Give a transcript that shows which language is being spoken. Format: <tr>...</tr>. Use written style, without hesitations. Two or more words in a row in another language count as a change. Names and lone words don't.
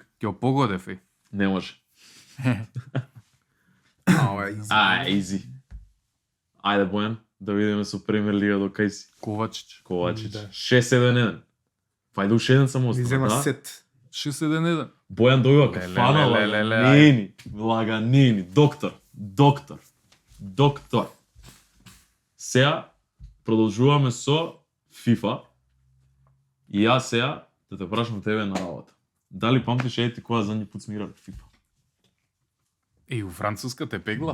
<mk>Ќе погодев, е. Не може. Ова е easy. Изи. Ајде, Бојан, да видиме со Премиер Лига до кај си. Ковачич. Ковачич. Да. 6-7-1. Вајде уште еден само Ми остава, зема да? сет. 6-1-1. Бојан добива Ле, кафана, ле, ле, ле, лаганини, лаганини, доктор. Сега продолжуваме со FIFA и јас сега да те прашам тебе на работа. Дали памтиш ети кога задњи пат сме играли FIFA? Е, у Француска те пеглав,</mk>